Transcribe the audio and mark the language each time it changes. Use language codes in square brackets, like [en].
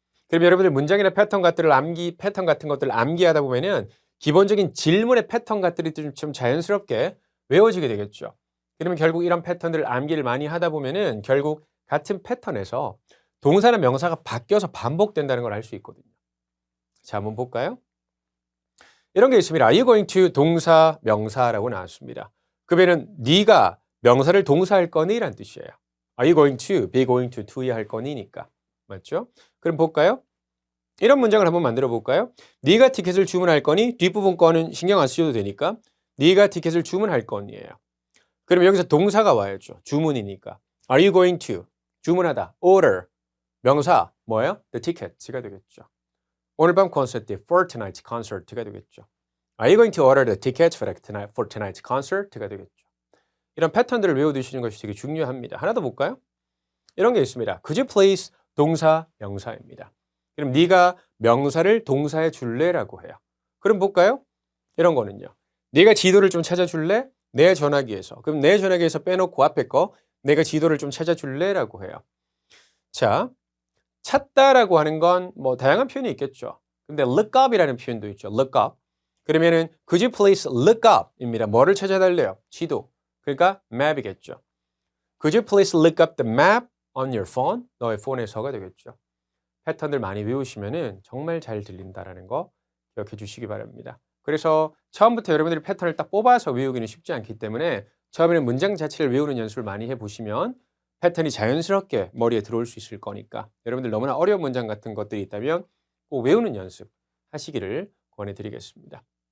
[ko] 그럼 여러분들 문장이나 패턴 같은 것들을 암기하다 보면은 기본적인 질문의 패턴 같들이 좀 자연스럽게 외워지게 되겠죠. 그러면 결국 이런 패턴들을 암기를 많이 하다 보면은 결국 같은 패턴에서 동사나 명사가 바뀌어서 반복된다는 걸 알 수 있거든요. 자, 한번 볼까요? 이런 게 있습니다. [en] Are you going to [ko] 동사, 명사라고 나왔습니다. 그러면은 네가 명사를 동사할 거니? 라는 뜻이에요. [en] Are you going to, [ko] be going to야 할 거니니까. 맞죠? 그럼 볼까요? 이런 문장을 한번 만들어 볼까요? 네가 티켓을 주문할 거니? 뒷부분 거는 신경 안 쓰셔도 되니까 네가 티켓을 주문할 거니예요. 그럼 여기서 동사가 와야죠. 주문이니까. Are you going to? 주문하다. Order. 명사. 뭐예요? The ticket가 되겠죠. 오늘 밤 콘서트, [en] for tonight's concert [ko] 가 되겠죠. [en] Are you going to order the tickets for tonight's concert가 되겠죠. [ko] 이런 패턴들을 외워두시는 것이 되게 중요합니다. 하나 더 볼까요? 이런 게 있습니다. [en] Could you please [ko] 동사, 명사입니다. 그럼 네가 명사를 동사에 줄래라고 해요. 그럼 볼까요? 이런 거는요. 네가 지도를 좀 찾아줄래? 내 전화기에서. 그럼 내 전화기에서 빼놓고 앞에 거 내가 지도를 좀 찾아줄래라고 해요. 자, 찾다라고 하는 건 뭐 다양한 표현이 있겠죠. 근데 look up이라는 표현도 있죠. look up. 그러면은 [en] could you please look up [ko] 입니다. 뭐를 찾아달래요? 지도. 그러니까 map이겠죠. [en] Could you please look up the map on your phone? [ko] 너의 폰에서가 되겠죠. 패턴들 많이 외우시면은 정말 잘 들린다라는 거 기억해 주시기 바랍니다. 그래서 처음부터 여러분들이 패턴을 딱 뽑아서 외우기는 쉽지 않기 때문에 처음에는 문장 자체를 외우는 연습을 많이 해보시면 패턴이 자연스럽게 머리에 들어올 수 있을 거니까 여러분들 너무나 어려운 문장 같은 것들이 있다면 꼭 외우는 연습 하시기를 권해드리겠습니다.